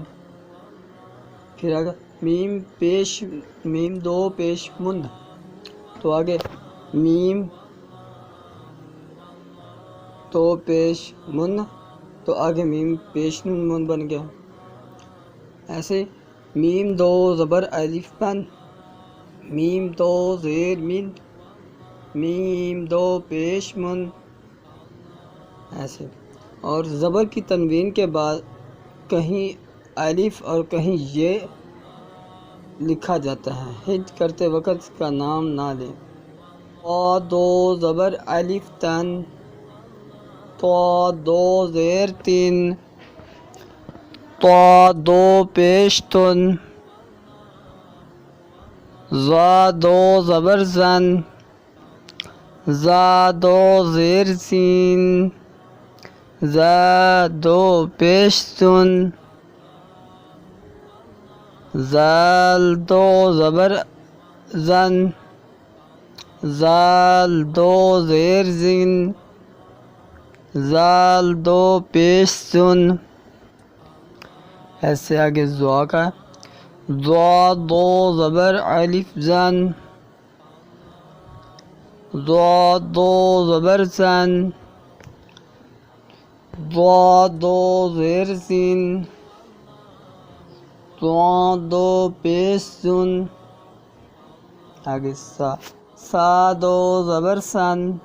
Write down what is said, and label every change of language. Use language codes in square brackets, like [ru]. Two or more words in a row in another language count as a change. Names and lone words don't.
[ur] پھر آگے میم 2 پیش من، تو آگے میم 2 پیش من، تو آگے میم پیش نون من بن گیا۔ ایسے میم 2 زبر الف من، میم 2 زیر من، میم 2 پیش من، ایسے۔ اور زبر کی تنوین کے بعد کہیں الف اور کہیں یہ لکھا جاتا ہے، ہج کرتے وقت اس کا نام نہ لیں۔ تا 2 زبر الف تن، تا 2 زیر تین، تا 2 پیش تن، زا 2 زبر زن، زا 2 زیر سین، زا 2 پیش سن، زال 2 زبر زن، زال 2 زیر زین، زال 2 پیش سن۔ ایسے آگے زوا کا، زوا 2 زبر الف زن، زا 2 زبر زن، ضاد دو زیر سین ضاد دو پیش سن آگے سا دو زبر سن